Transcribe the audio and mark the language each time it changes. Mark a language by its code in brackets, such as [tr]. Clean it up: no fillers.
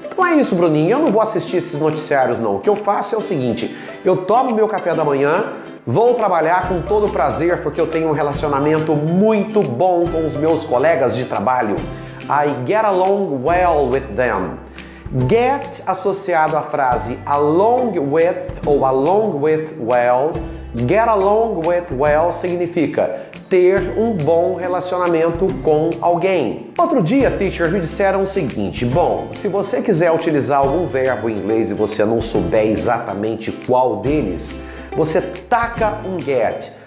[pt] Então é isso, Bruninho, eu não vou assistir esses noticiários não. O que eu faço é o seguinte, eu tomo meu café da manhã, vou trabalhar com todo prazer porque eu tenho um relacionamento muito bom com os meus colegas de trabalho. [en] I get along well with them. Get [pt] associado à frase [en] along with [pt] ou [en] along with well. Get along with well [pt] significa ter um bom relacionamento com alguém. Outro dia, teacher, me disseram o seguinte, bom, se você quiser utilizar algum verbo em inglês e você não souber exatamente qual deles, você taca um get.